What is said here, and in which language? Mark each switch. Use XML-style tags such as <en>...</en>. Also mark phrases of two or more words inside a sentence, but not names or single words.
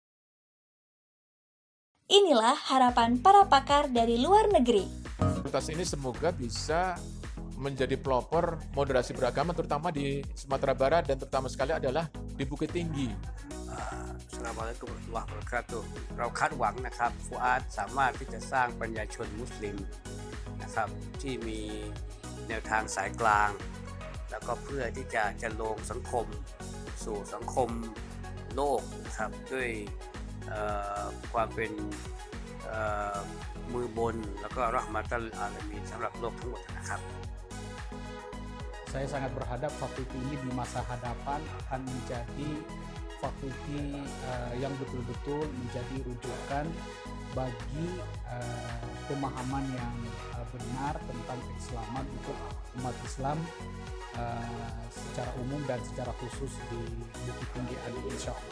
<id>Inilah harapan para pakar dari luar negeri. Fakultas ini semoga bisa menjadi pelopor moderasi beragama terutama di Sumatera Barat dan terutama sekali adalah di Bukit Tinggi.</id> <ar>السلام عليكم ورحمة الله وبركاته.</ar> <th>เราคาดหวังนะครับฟูอาดสามารถที่จะสร้างปัญญาชนมุสลิมนะครับที่มีแนวทางสายกลางแล้วก็เพื่อที่จะจัดลงสังคมสู่สังคมโลกนะครับด้วยความเป็นมือบนแล้วก็เราะห์มะตัลอาลามีนสำหรับโลกทั้งหมดนะครับ</th> <ms>Saya sangat berharap fakulti ini di masa hadapan akan menjadi fakulti yang betul-betul menjadi rujukan bagi pemahaman yang benar tentang keislaman untuk umat Islam secara umum dan secara khusus di Bukit Tinggi Adab,</ms> <ar>إن شاء الله.</ar>